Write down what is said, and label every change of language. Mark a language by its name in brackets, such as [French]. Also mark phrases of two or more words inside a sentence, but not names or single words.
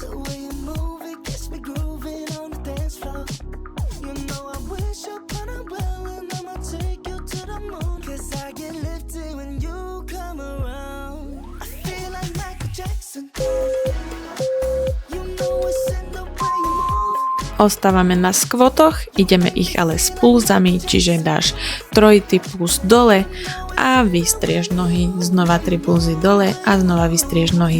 [English] The way you move it gets me grooving on the dance floor. You know I wish upon a well and I'ma take you to the moon. Cause I get lifted when you come around. I feel like Michael Jackson. You know it's in the way you move. [Slovak] Ostávame na skvotoch, ideme ich ale s pulzami, čiže dáš trojitý puls dole a vystrieš nohy, znova 3 pulzy dole a znova vystrieš nohy.